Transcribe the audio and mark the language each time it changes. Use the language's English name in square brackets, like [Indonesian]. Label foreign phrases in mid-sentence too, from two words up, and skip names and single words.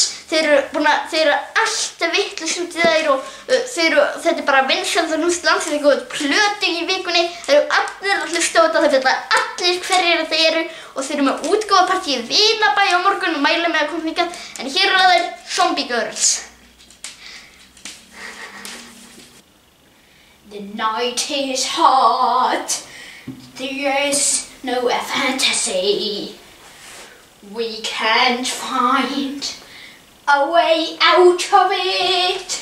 [Icelandic] Þeir eru alltaf vitlaus út í þær og þetta er bara vinsælt að hljómsveit landsins. Þeir góðu plötu í vikunni. Þeir eru allir að hlusta á þetta. Þeir vita allir hverjir þetta eru og þeir eru með útgáfapartí í Vinabæ á morgun og mæla með að koma hingað. En hér eru þeir Zombie Girls. [English] The night is hot, there's no fantasy. We can't find a way out of it.